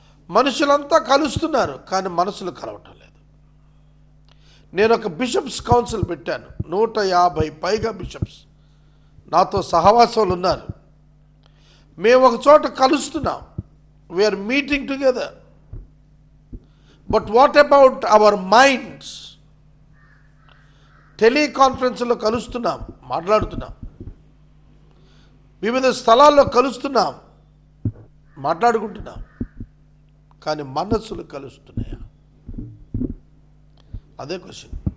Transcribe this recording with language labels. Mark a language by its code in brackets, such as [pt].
[te] మనుషులంతా కలుస్తున్నారు, కానీ మనసులు కలవటం లేదు. నేను ఒక బిషప్స్ కౌన్సిల్ పెట్టాను. 150 పైగా బిషప్స్ నాతో సహవాసాలు ఉన్నారు. మేము ఒక చోట కలుస్తున్నాం, [en] we are meeting together. But what about our minds? [te] టెలికాన్ఫరెన్స్లో కలుస్తున్నాం, మాట్లాడుతున్నాం, వివిధ స్థలాల్లో కలుస్తున్నాం, మాట్లాడుకుంటున్నాం, కానీ మనస్సులు కలుస్తున్నాయా? అదే క్వశ్చన్.